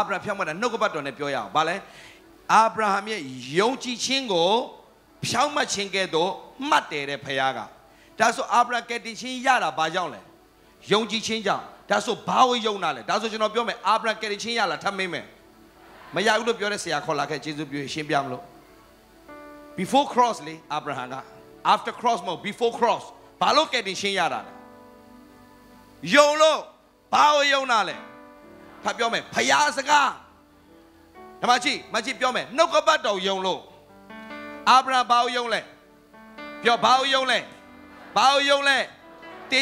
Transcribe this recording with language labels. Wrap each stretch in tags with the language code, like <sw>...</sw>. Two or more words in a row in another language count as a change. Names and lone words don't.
<my>ဗြဟံဖြောင့်မတ်တာနှုတ်ကပတ်တော်နဲ့ပြောရအောင်ဘာလဲအာဗြဟံရဲ့ယုံကြည်ခြင်းကိုဖြောင့်မတ်ခြင်းကဲ့သို့မှတ်တယ်တဲ့ဖခင်ကဒါဆိုအာဗြဟံကယ်တင်ခြင်းရတာဘာကြောင့်လဲယုံကြည်ခြင်းကြောင့်ဒါဆိုဘာကိုယုံတာလဲဒါဆိုကျွန်တော်ပြောမယ်အာဗြ ဟံကယ်တင်ခြင်းရလားထပ်မေးမယ်မရဘူးလို့ပြောတဲ့ဆရာခေါ်လာခဲ့ယေရှုပြောရှင်းပြမလို့</my> <en>before cross</en> <my>လေအာဗြဟံက</my> <en>after cross</en> <my>မဟုတ်</my> <en>before cross</en> <my>ဘာလို့ကယ်တင်ခြင်းရတာလဲယုံလို့ဘာကိုယုံ တာလဲထပ်ပြောမယ်ဖခင်စကားဓမ္မကြီးမကြီးပြောမယ်နှုတ်ကပတ်တော်ယုံလို့အာဗြဟံဘာကိုယုံလဲပြောဘာကိုယုံလဲတေ</my>